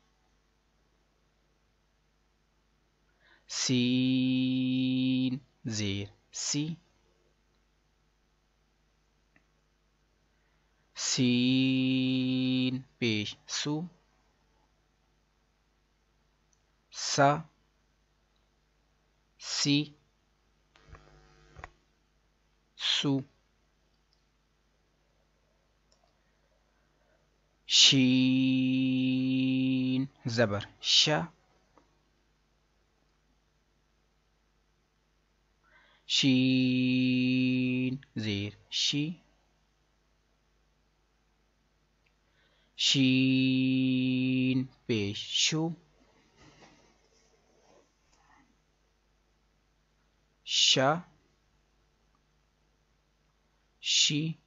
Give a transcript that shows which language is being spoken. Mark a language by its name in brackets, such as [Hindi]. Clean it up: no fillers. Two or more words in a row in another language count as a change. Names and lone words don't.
[Urdu] سین زیر سی سین پیش سو سا سی سو شین زبر شا شین زیر شی شین پیش شو شا شی